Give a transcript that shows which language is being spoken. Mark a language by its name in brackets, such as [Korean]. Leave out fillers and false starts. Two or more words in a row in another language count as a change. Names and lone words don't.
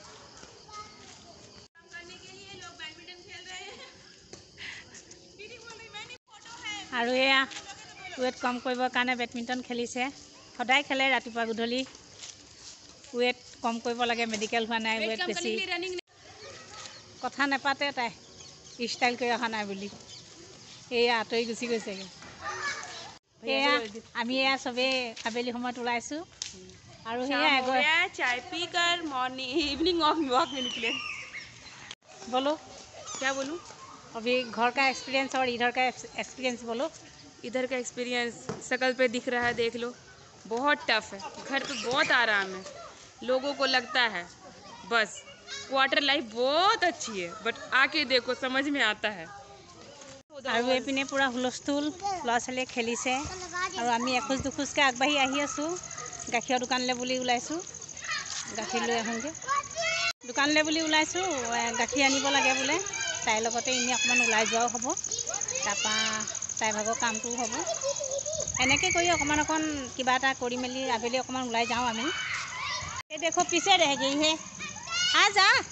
[Assamese] আৰু এয়া ৱেট কম কৰিবৰ কাৰণে বেডমিণ্টন খেলিছে সদায় খেলে ৰাতিপুৱা গধূলি ৱেট কম কৰিব লাগে মেডিকেল হোৱা নাই ৱেট বেছি কথা নাপাতে তাই ষ্টাইল কৰি অহা নাই বুলি এয়া আঁতৰি গুচি গৈছেগৈ এয়া আমি এয়া চবেই আবেলি সময়ত ওলাইছোঁ আৰু সেয়া [Hindi] चाय पीकर [English] morning evening walk [Hindi] में निकले बोलो क्या बोलूँ अभी घर का एक्सपीरियंस और इधर का एक्सपीरियंस बोलो इधर का एक्सपीरियंस शकल पे दिख रहा है देख लो बहुत टफ है घर पे बहुत आराम है लोगों को लगता है बस [English] quarter life [Hindi] बहुत अच्छी है बट आके देखो समझ में आता है [Assamese] আৰু এইপিনে পূৰা হুলস্থুল ল'ৰা ছোৱালীয়ে খেলিছে আৰু আমি এখোজ দুখোজকৈ আগবাঢ়ি আহি আছোঁ গাখীৰৰ দোকানলৈ বুলি ওলাইছোঁ গাখীৰ লৈ আহোঁগৈ দোকানলৈ বুলি ওলাইছোঁ গাখীৰ আনিব লাগে বোলে তাইৰ লগতে এনেই অকণমান ওলাই যোৱাও হ'ব তাৰপৰা তাইৰ ভাগৰ কামটোও হ'ব এনেকৈ কৰি অকণমান কিবা এটা কৰি মেলি আবেলি অকণমান ওলাই যাওঁ আমি এই দেখো পিছে ৰহ গই হে যা